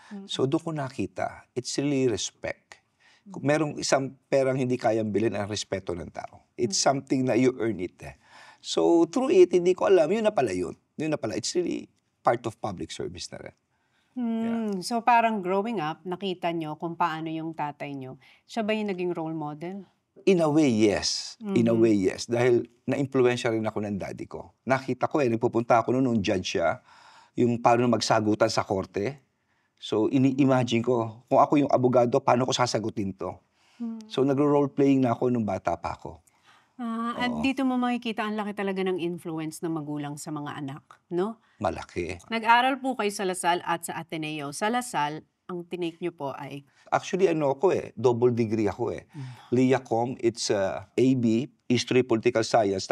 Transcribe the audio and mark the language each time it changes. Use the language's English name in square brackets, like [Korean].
[Filipino] So, doon ko nakita, [English] it's really respect. [Filipino] Kung merong isang perang hindi kayang bilhin ang respeto ng tao. [English] It's something [Filipino] na [English] you earn it [Filipino] eh. So, through it, hindi ko alam, yun na pala yun. Yun na pala, [English] it's really part of public service [Filipino] na rin. So parang growing up, nakita nyo kung paano yung tatay nyo. Siya ba yung naging role model? [English] In a way, yes. In a way, yes. [Filipino] Dahil na-influensya rin ako ng daddy ko. Nakita ko nagpupunta ako nung judge siya, yung paano magsagutan sa korte. So, ini-imagine ko, kung ako yung abogado, paano ko sasagutin to? So, nagro-role playing na ako nung bata pa ako. At dito mo makikita ang laki talaga ng influence ng magulang sa mga anak, no? Malaki. Nag-aral po kayo sa LaSalle at sa Ateneo. Sa LaSalle, ang tinake nyo po ay? Actually, double degree ako eh. [English] LIACOM, it's AB, History, Political Science.